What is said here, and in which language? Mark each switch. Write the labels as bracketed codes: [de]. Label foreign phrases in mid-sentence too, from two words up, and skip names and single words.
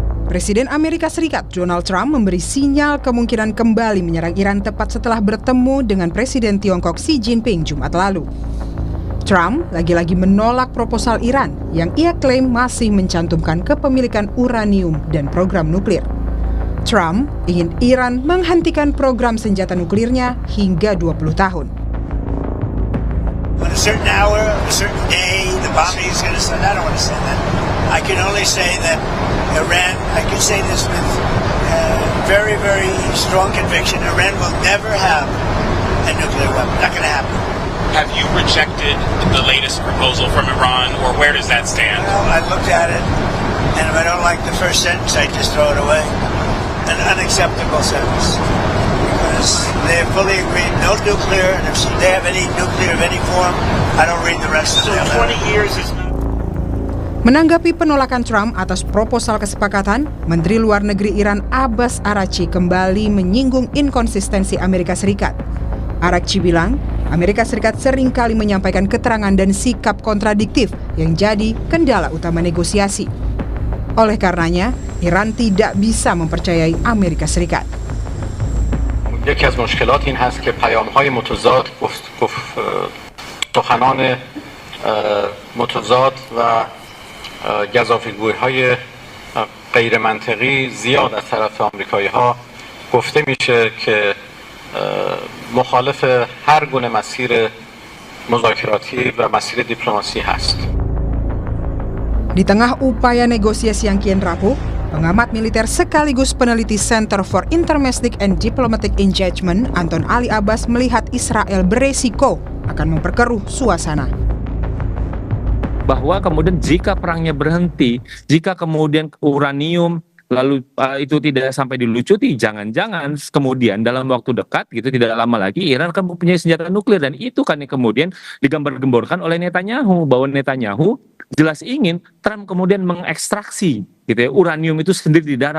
[id] Presiden Amerika Serikat Donald Trump memberi sinyal kemungkinan kembali menyerang Iran tepat setelah bertemu dengan Presiden Tiongkok Xi Jinping Jumat lalu. Trump lagi-lagi menolak proposal Iran yang ia klaim masih mencantumkan kepemilikan uranium dan program nuklir. Trump ingin Iran menghentikan program senjata nuklirnya hingga 20 tahun. [en] On a certain hour, a certain day, the bombing is going to start. I don't want to say that. I can only say that Iran, I can say this with very, very strong conviction, Iran will never have a nuclear weapon. Not going to happen. Have you rejected the latest proposal from Iran, or where does that stand? Well, I looked at it, and if I don't like the first sentence, I just throw it away. An unacceptable sentence. Because they have fully agreed no nuclear, and if they have any nuclear of any form, I don't read the rest of So it. 20 years is not... [id] Menanggapi penolakan Trump atas proposal kesepakatan, Menteri Luar Negeri Iran Abbas Araghchi kembali menyinggung inkonsistensi Amerika Serikat. Araghchi bilang, Amerika Serikat seringkali menyampaikan keterangan dan sikap kontradiktif yang jadi kendala utama negosiasi. Oleh karenanya, Iran tidak bisa mempercayai Amerika Serikat. [fa] یکی از مشکلات این هست که پیام‌های متضاد سخنان متضاد و گزافه‌گویی‌های غیر منطقی زیاد از طرف آمریکایی‌ها گفته میشه که مخالف هر گونه مسیر مذاکراتی و مسیر دیپلماسی هست. [id] Di tengah upaya negosiasi yang kian rapuh, pengamat militer sekaligus peneliti Center for Intermestic and Diplomatic Engagement, Anton Ali Abbas melihat Israel beresiko akan memperkeruh suasana. Bahwa kemudian jika perangnya berhenti, jika kemudian uranium lalu itu tidak sampai dilucuti, jangan-jangan kemudian dalam waktu dekat gitu tidak lama lagi Iran akan mempunyai senjata nuklir, dan itu kan yang kemudian digambar-gemborkan oleh Netanyahu, bahwa Netanyahu jelas ingin Trump kemudian mengekstraksi gitu ya, uranium itu sendiri di darat.